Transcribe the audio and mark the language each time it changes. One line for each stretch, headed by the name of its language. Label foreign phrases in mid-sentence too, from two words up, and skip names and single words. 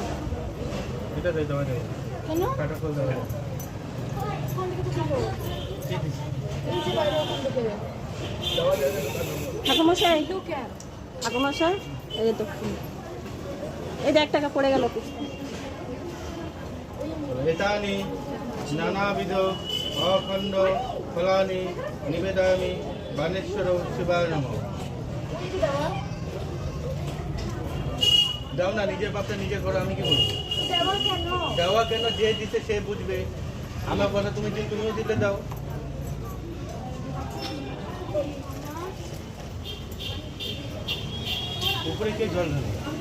Bangla: এটা দিয়ে দেওয়া যায়, কেন? কাটা ফল দেওয়া যায়। ওখান থেকে তো কিনবো। কি দিচ্ছি? এই যে বাইরে ওখান থেকে। দেওয়া যায় না দোকানে। ঠাকুমশাই, তো কেন? ঠাকুমশাই, এই তো এই যে 1 টাকা পড়ে গেল।
Sanskrit: एतानि नानाविध अखंड फलानि निवेदयामि बानेश्वर शिवाय नमः।
Bangla: দাও না, নিজের বাপটা নিজে করো, আমি কি বলবো? দেওয়া কেন? দেওয়া কেন? যে দিতে সে বুঝবে। আমার কথা তুমিও দিতে দাও। উপরে কে জল ঢালে?